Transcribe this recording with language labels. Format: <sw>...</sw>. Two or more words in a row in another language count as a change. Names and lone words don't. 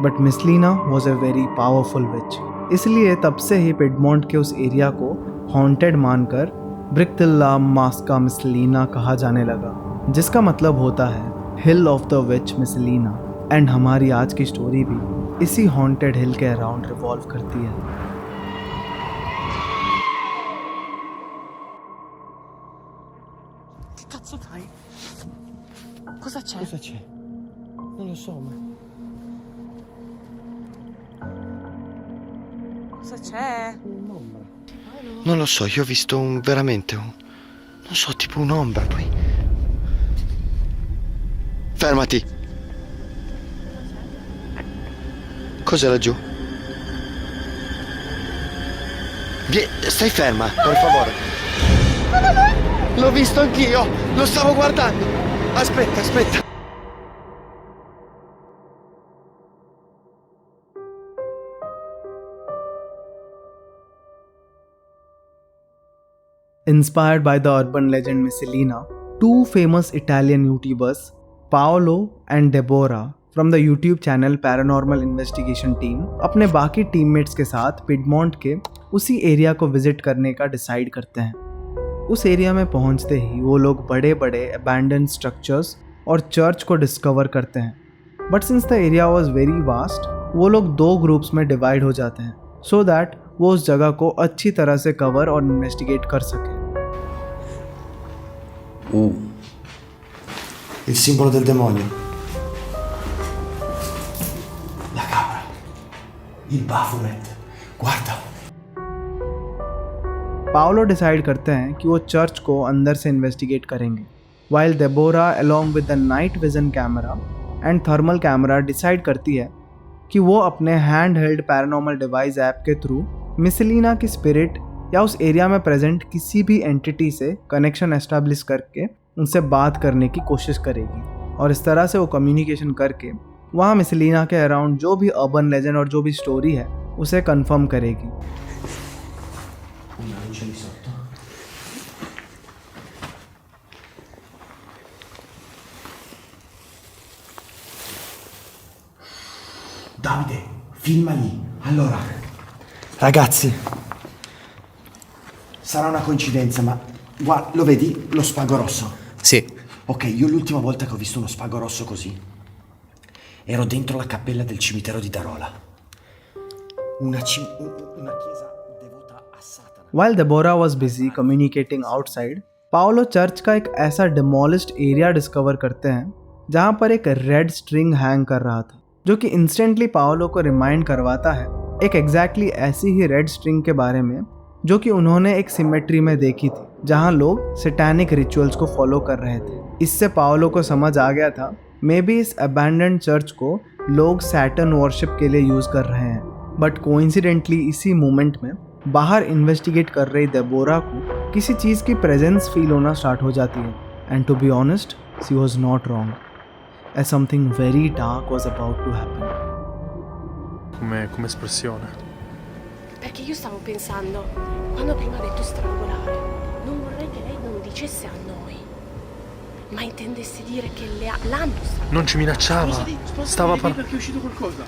<en>But Miscelina was a very powerful witch,</en> <hi>इसलिए तब से ही पिडमोंट के उस एरिया को हॉन्टेड मानकर ब्रिक्टिल्ला मास्का मिसलीना कहा जाने लगा, जिसका मतलब होता है</hi> <en>hill of the witch Miscelina.</en> <hi>एंड हमारी आज की स्टोरी भी इसी</hi> <en>haunted hill</en> <hi>के</hi> <en>around revolve</en> <hi>करती है।</hi> <it>Cazzo fai? Cosa c'è? Cosa c'è? Non lo so, ma... Cosa c'è? un'ombra. Non lo so, io ho visto non so, tipo un'ombra, poi... Fermati! Cos'è laggiù? Stai ferma, per favore. L'ho visto anch'io, lo stavo guardando. Aspetta.</it> <en>Inspired by the urban legend Miscelina, two famous Italian YouTubers, Paolo and Deborah from the YouTube channel Paranormal Investigation Team,</en> <hi>अपने बाकी टीममेट्स के साथ पिडमोंट के उसी एरिया को विजिट करने का डिसाइड करते हैं। उस एरिया में पहुंचते ही वो लोग बड़े बड़े</hi> <en>abandoned structures</en> <hi>और चर्च को डिस्कवर करते हैं।</hi> <en>But since the area was very vast,</en> <hi>वो लोग 2 ग्रुप्स में डिवाइड हो जाते हैं</hi> <en>so that</en> <hi>वो उस जगह को अच्छी तरह से कवर और इन्वेस्टिगेट कर सके।</hi> <it>Il simbolo del demonio. La capra. Il Baphomet. Guarda.</it> <hi>पाओलो डिसाइड करते हैं कि वो चर्च को अंदर से इन्वेस्टिगेट करेंगे,</hi> <en>while Deborah along with the night vision camera and thermal camera</en> <hi>डिसाइड करती है कि वो अपने</hi> <en>hand held paranormal device app</en> <hi>के थ्रू मिसलीना की स्पिरिट या उस एरिया में प्रेजेंट किसी भी एंटिटी से</hi> <en>connection establish</en> <hi>करके उनसे बात करने की कोशिश करेगी। और इस तरह से वो कम्युनिकेशन करके वहाँ मिसलीना के अराउंड जो भी</hi> <en>urban legend</en> <hi>और जो भी स्टोरी है उसे कंफर्म करेगी।</hi> <it>Una luce lì sotto. Davide, filma lì. Allora, ragazzi, sarà una coincidenza, ma guarda, lo vedi lo spago rosso? Sì. Ok, io l'ultima volta che ho visto uno spago rosso così ero dentro la cappella del cimitero di Darola. Una chiesa devota a Satana.</it> <en>While Deborah was busy communicating outside,</en> <hi>पाओलो चर्च का एक ऐसा</hi> <en>demolished area discover</en> <hi>करते हैं जहां पर एक</hi> <en>red string hang</en> <hi>कर रहा था, जो कि इंस्टेंटली पाओलो को रिमाइंड करवाता है एक एग्जैक्टली ऐसी ही</hi> <en>red string</en> <hi>के बारे में जो कि उन्होंने एक सिमेट्री में देखी थी जहां लोग</hi> <en>satanic rituals</en> <hi>को फॉलो कर रहे थे। इससे पाओलो को समझ आ गया था</hi> <en>maybe</en> <hi>इस</hi> <en>abandoned church</en> <hi>को लोग</hi> <en>Saturn worship</en> <hi>के लिए यूज़ कर रहे हैं।</hi> <en>but coincidentally</en> <hi>इसी मोमेंट में बाहर इन्वेस्टिगेट कर रही देबोरा को किसी चीज़ की</hi> <en>presence feel</en> <hi>होना स्टार्ट हो जाती है।</hi> <en>And to be honest, she was not wrong, as something very dark was about to happen.</en> <it>Come espressione. Perché io stavo pensando, quando prima ha detto strangolare, non vorrei che lei non dicesse a noi, ma intendesse dire che l'hanno strangolato. Non ci minacciava. Stava perché è uscito qualcosa.</it>